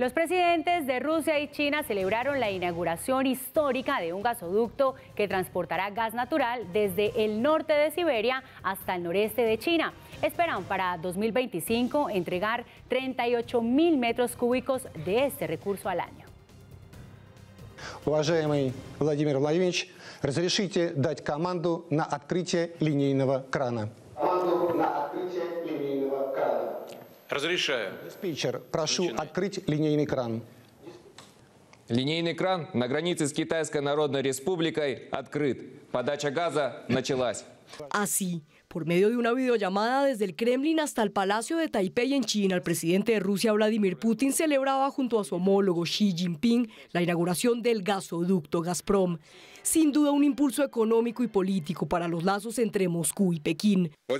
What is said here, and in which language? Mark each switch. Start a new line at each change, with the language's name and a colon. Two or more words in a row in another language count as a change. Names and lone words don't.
Spanish: Los presidentes de Rusia y China celebraron la inauguración histórica de un gasoducto que transportará gas natural desde el norte de Siberia hasta el noreste de China. Esperan para 2025 entregar 38.000 metros cúbicos de este recurso al año.
Russian: Уважаемый Владимир Владимирович, разрешите дать команду на открытие линейного крана. Команду на открытие линейного крана. Разрешаю. Диспетчер, прошу открыть линейный кран. Линейный кран на границе с Китайской Народной Республикой открыт. Подача газа началась.
Spanish: Así, por medio de una videollamada desde el Kremlin hasta el Palacio de Taipei en China, el presidente de Rusia, Vladimir Putin, celebraba junto a su homólogo Xi Jinping la inauguración del gasoducto Gazprom. Sin duda un impulso económico y político para los lazos entre Moscú y Pekín.